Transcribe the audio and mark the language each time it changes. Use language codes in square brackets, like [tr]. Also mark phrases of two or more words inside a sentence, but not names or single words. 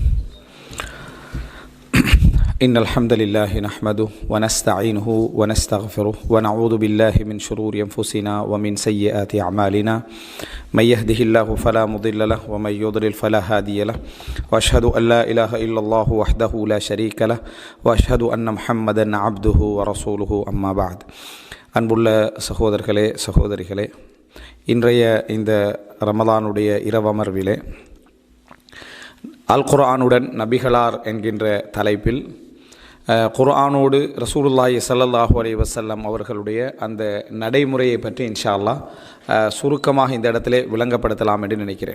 [ar] إن الحمد لله نحمده ونستعينه ونستغفره ونعوذ بالله من شرور أنفسنا ومن سيئات أعمالنا من يهده الله فلا مضل له ومن يضلل فلا هادي له وأشهد أن لا إله إلا الله وحده لا شريك له وأشهد أن محمدا عبده ورسوله أما بعد. [ta] அன்புள்ள சகோதரர்களே சகோதரிகளே, இன்றைய இந்த ரமலானுடைய இரவமர்விலே அல் குர்ஆனுடன் நபிகளார் என்கின்ற தலைப்பில் குர்ஆனோடு [ar] رسول الله صلى الله عليه وسلم [ta] அவர்களுடைய அந்த நடைமுறையை பற்றி [ar] إن شاء الله [ta] சுருக்கமாக இந்த இடத்திலே விளங்கப்படுத்தலாம் என்று நினைக்கிறேன்.